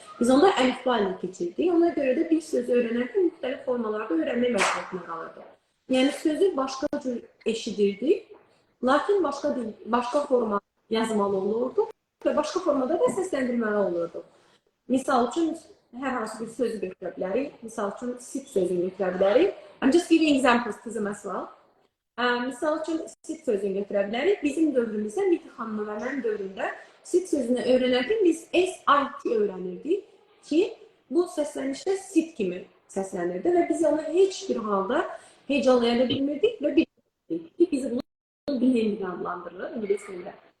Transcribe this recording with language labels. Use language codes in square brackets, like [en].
[az] Biz onda əlifba ilə keçirdik. Ona görə də bir sözü öyrənərkən müxtəlif formalarda öyrənmək məcburiyyətinə qalırdı. Yəni sözü başqa cür eşidirdik, lakin başqa forma yazmalı olurdu və başqa formada da səsləndirməli olurdu. Misal üçün, hər hansı bir sözü götürə bilərik. Misal üçün, sit sözünü götürə bilərik. [en] I'm just giving examples kızım as well. [az] Misal üçün, sit sözünü götürə bilərik. Bizim dövrümüzdə, Neeti xanımın və mənim dövrümdə sit sözünü öyrənərkən biz SIT öyrənirdik ki, bu səslənişdə sit kimi səslənirdi və biz onu heç bir halda heyecanlaya bilmirdik və bilmirdik ki, biz bunu bilinli adlandırılır ingilis dilində.